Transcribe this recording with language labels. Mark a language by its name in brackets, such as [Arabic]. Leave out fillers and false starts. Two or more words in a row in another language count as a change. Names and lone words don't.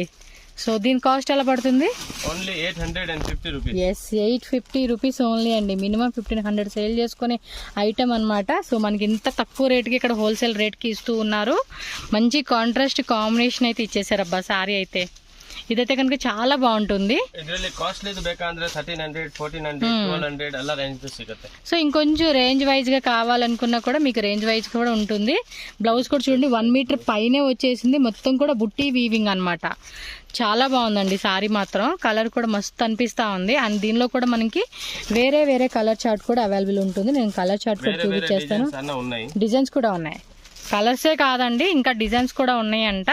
[Telugu] సో దీని కాస్ట్ ఎలా పడుతుంది? ఓన్లీ 850 రూపీస్. ఎస్, 850 రూపీస్ ఓన్లీ అండి. మినిమం 1500 సేల్ చేసుకునే ఐటమ్ అనమాట. సో మనకి ఇంత తక్కువ రేట్కి ఇక్కడ హోల్సేల్ రేట్కి ఇస్తూ ఉన్నారు. మంచి కాంట్రాస్ట్ కాంబినేషన్ అయితే ఇచ్చేసారు అబ్బా సారీ అయితే. [Kannada] ಇದೈತೆ ಕನಕ [Telugu] చాల బాగుంటుంది [Kannada] ಇದರಲ್ಲಿ ಕಾಸ್ಟ್ಲಿ ಬೇಕಂದ್ರೆ 1300 1400 1200 [Telugu] అలా రేంజ్ లో [Kannada] సిಗುತ್ತೆ [Telugu] సో ఇంకొంచెం రేంజ్ వైజ్ గా కావాలనుకున్నా కూడా మీకు రేంజ్ వైజ్ కూడా ఉంటుంది బ్లౌజ్ కూడా చూడండి 1 మీటర్ పైనే వచ్చేసింది మొత్తం కూడా బుట్టి వీవింగ్ అన్నమాట చాలా బాగుందండి సారీ మాత్రం కలర్ కూడా మస్తు అనిపిస్తా ఉంది అండ్ దీనిలో కూడా మనకి వేరే వేరే కలర్ చార్ట్ కూడా అవైలబుల్ ఉంటుంది నేను కలర్ చార్ట్ కూడా చూపించేస్తాను డిజైన్స్ కూడా ఉన్నాయి కలర్సే కాదండి, ఇంకా డిజైన్స్ కూడా ఉన్నాయంట.